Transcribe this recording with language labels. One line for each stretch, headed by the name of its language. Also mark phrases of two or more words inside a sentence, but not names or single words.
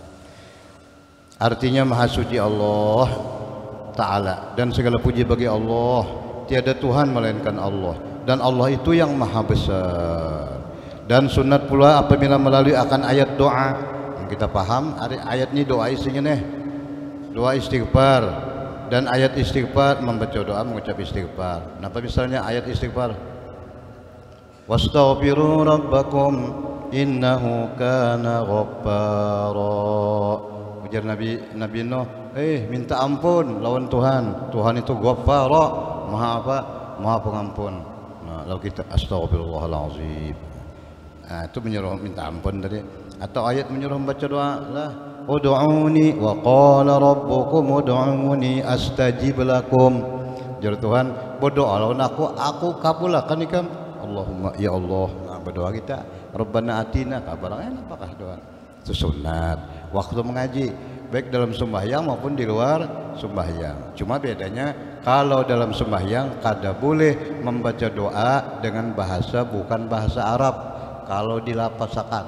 Banjar: Artinya maha suci Allah Ta'ala dan segala puji bagi Allah, tiada Tuhan melainkan Allah, dan Allah itu yang maha besar. Dan sunat pula apabila melalui akan ayat doa yang kita paham, ayat ini doa isinya nih doa istighfar, dan ayat istighfar membaca doa mengucap istighfar. Kenapa misalnya ayat istighfar
Arabic: واستغفروا ربكم إنه كان غفارا.
Banjar: Ujar Nabi Nuh, minta ampun lawan Tuhan. Tuhan itu Ghaffara, maha apa? Maha pengampun. Nah, lalu kita astagfirullahalazim. Nah, itu menyuruh minta ampun tadi. Atau ayat menyuruh membaca doa lah.
Arabic: ادعوني وقال ربكم ادعوني أستجب لكم.
Banjar: Jar Tuhan, berdoa lawan aku kabulkan ikam.
Arabic: اللهم يا الله.
Banjar: Nah, berdoa kita,
Arabic: ربنا آتنا
Banjar: kabar. Apakah doa? Itu sunat. Waktu mengaji baik dalam sembahyang maupun di luar sembahyang. Cuma bedanya kalau dalam sembahyang kada boleh membaca doa dengan bahasa bukan bahasa Arab kalau dilapasakan.